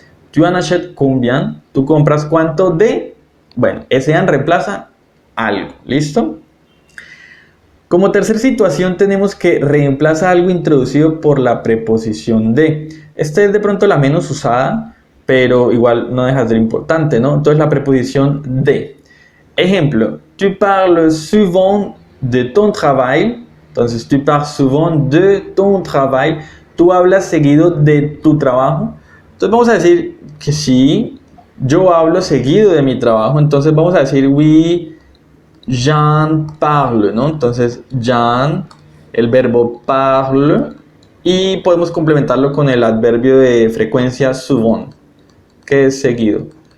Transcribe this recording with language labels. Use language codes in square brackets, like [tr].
[fr] Tu en achètes combien. [es] Tú compras cuánto de... Bueno, ese an reemplaza algo, ¿listo? Como tercera situación tenemos que reemplaza algo introducido por la preposición de. Esta es de pronto la menos usada, pero igual no deja de ser importante, ¿no? Entonces la preposición de. Ejemplo, [fr] tu parles souvent de ton travail. [es] Entonces, [fr] tu parles souvent de ton travail. [es] Tú hablas seguido de tu trabajo. Entonces vamos a decir que sí, yo hablo seguido de mi trabajo. Entonces vamos a decir [fr] oui, j'en parle, [es] ¿no? Entonces, j'en, el verbo parle, y podemos complementarlo con el adverbio de frecuencia souvent, que es seguido.